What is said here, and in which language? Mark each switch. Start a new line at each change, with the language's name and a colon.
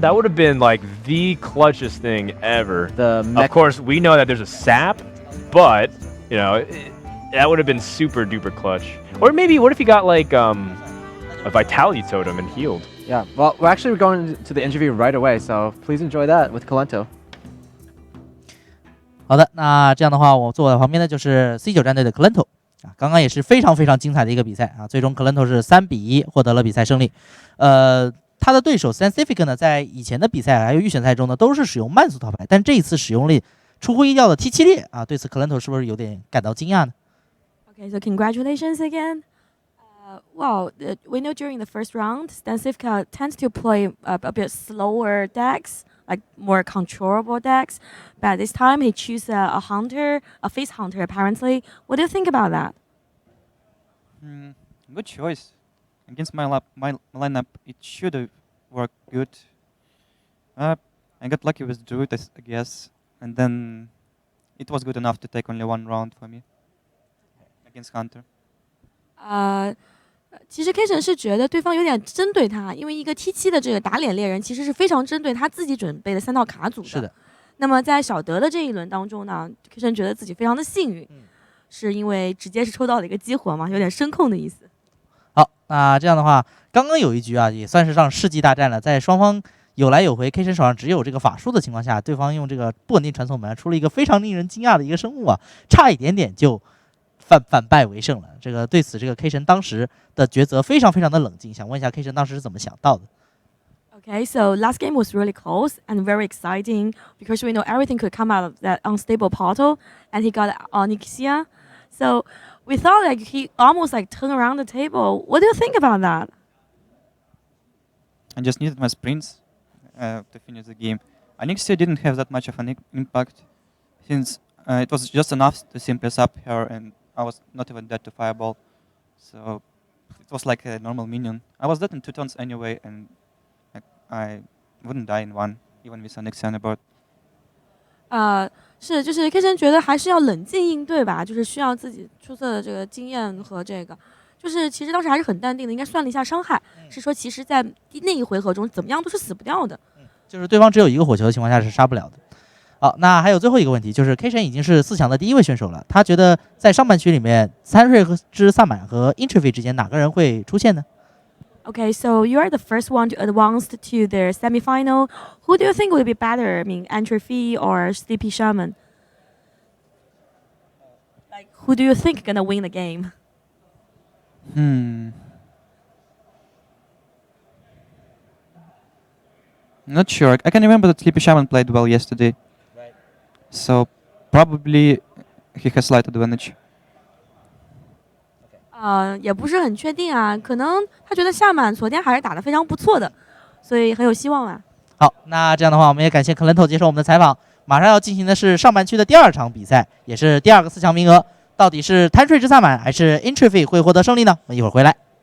English: That would have been like the clutchest thing ever. Of course, we know that there's a sap, but that would have been super duper clutch. Or maybe what if he got like a Vitality Totem and healed? Yeah, well, we're actually going to the interview right away, so please enjoy that with Kolento.
Chinese: 好的，那这样的话，我坐在旁边的就是 C9 战队的 Kolento 啊，刚刚也是非常非常精彩的一个比赛啊，最终 Kolento 是3-1获得了比赛胜利。他的对手 Stancifka 呢，在以前的比赛还有预选赛中呢，都是使用慢速套牌，但这一次使用了出乎意料的 T7 列啊，对此 Kolento 是不是有点感到惊讶呢？
English: Okay, so congratulations again. Well, we know during the first round, Stancifka tends to play a bit slower decks, like more controllable decks. But this time he chose a hunter, a face hunter apparently. What do you think about that? Good choice. Against my lineup, it should have worked good. I got lucky with Druid, I guess. And then it was good enough to take only 1 round for me against Hunter.
Chinese: 其实 K 神是觉得对方有点针对他，因为一个 T7的这个打脸猎人其实是非常针对他自己准备的3套卡组的。是的。那么在小德的这一轮当中呢 ，K 神觉得自己非常的幸运，是因为直接是抽到了一个激活嘛，有点声控的意思。好，那这样的话，刚刚有一局啊，也算是上世纪大战了，在双方有来有回 ，K 神手上只有这个法术的情况下，对方用这个不稳定传送门出了一个非常令人惊讶的一个生物啊，差一点点就反败为胜了。这个对此，这个 K 神当时的抉择非常非常的冷静，想问一下 K 神当时是怎么想到的？
English: Okay, so last game was really close and very exciting because we know everything could come out of that unstable portal, and he got Onyxia. So we thought like he almost like turned around the table. What do you think about that? I just needed my sprints to finish the game. Onyxia didn't have that much of an impact since it was just enough to simply sub her, and I was not even dead to fireball. So it was like a normal minion. I was dead in 2 turns anyway, and I wouldn't die in 1, even with Onyxia on the board.
Chinese: 是，就是 K 神觉得还是要冷静应对吧，就是需要自己出色的这个经验和这个，就是其实当时还是很淡定的，应该算了一下伤害，是说其实在那一回合中怎么样都是死不掉的。就是对方只有一个火球的情况下是杀不了的。好，那还有最后一个问题，就是 K 神已经是4强的第1位选手了，他觉得在上半区里面，3之萨满和 Introvy 之间哪个人会出现呢？
English: Okay, so you are the first one to advance to the semifinal. Who do you think would be better? I mean, Entropy or Sleepy Shaman? Like, who do you think gonna win the game? Not sure. I can remember that Sleepy Shaman played well yesterday. Right. So probably he has slight advantage.
Chinese: 也不是很确定啊，可能他觉得夏满昨天还是打得非常不错的，所以很有希望啊。好，那这样的话，我们也感谢 Kolento 接受我们的采访。马上要进行的是上半区的第2场比赛，也是第2个4强名额，到底是贪睡之萨满还是 Introvy 会获得胜利呢？我们一会儿回来。